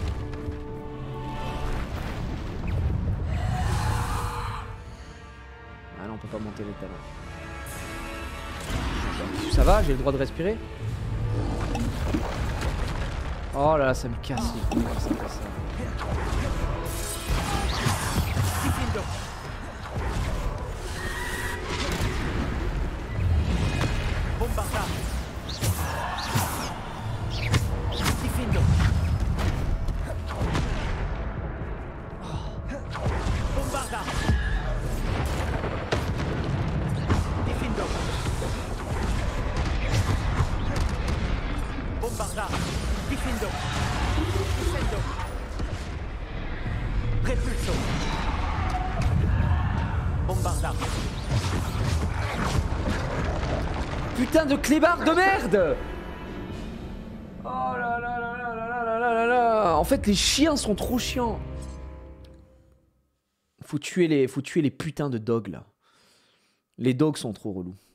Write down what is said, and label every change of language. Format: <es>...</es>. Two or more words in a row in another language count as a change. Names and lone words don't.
<fr>Ah là, on peut pas monter les talons. Ça va, j'ai le droit de respirer? Oh là là, ça me casse les couilles, ça fait ça. Bombarda. Difendo. Bombarda. Difendo. Bombarda. Difendo. Difendo. Repulso. Bombarda. Putain de clébard de merde! Oh là là là là là là là là là! En fait, les chiens sont trop chiants. Faut tuer les putains de dogs là. Les dogs sont trop relous.</fr>